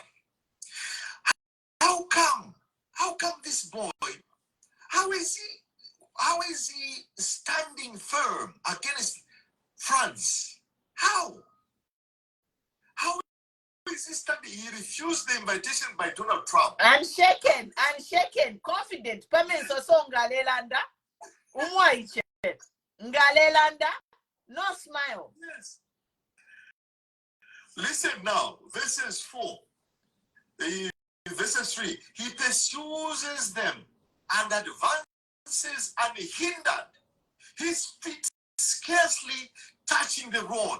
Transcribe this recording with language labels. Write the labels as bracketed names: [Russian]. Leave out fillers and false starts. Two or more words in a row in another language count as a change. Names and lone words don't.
[English] How come this boy, how is he standing firm against France? How is he standing? He refused the invitation by Donald Trump. Unshaken, confident. [Bemba] Pamenso so ngalelanda. Umwaiche. Ngalelanda. [English] No smile. Yes. Listen now, verses 4. Verses 3. He pursues them and advances unhindered, his feet scarcely touching the road.